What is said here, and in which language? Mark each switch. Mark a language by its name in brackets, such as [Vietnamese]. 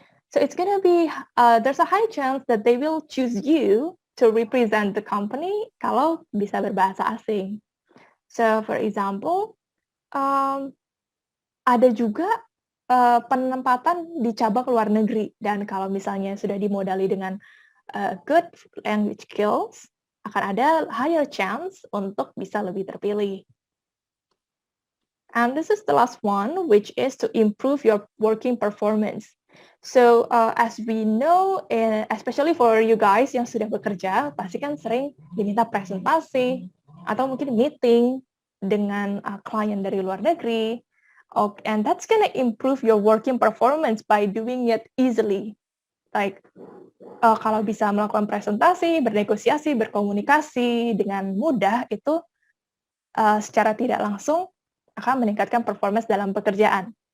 [English] So it's gonna be there's a high chance that they will choose you to represent the company [Indonesian] kalau bisa berbahasa asing. So for example, ada juga penempatan di cabang luar negeri, dan kalau misalnya sudah dimodali dengan [English] good language skills, [Indonesian] akan ada [English] higher chance [Indonesian] untuk bisa lebih terpilih. [English] And this is the last one, which is to improve your working performance. So as we know, especially for you guys [Indonesian] yang sudah bekerja, pasti kan sering diminta presentasi atau mungkin meeting dengan klien dari luar negeri. [English] And that's gonna improve your working performance by doing it easily. [Indonesian] Like kalau bisa melakukan presentasi, bernegosiasi, berkomunikasi dengan mudah, itu secara tidak langsung akan meningkatkan performance dalam pekerjaan.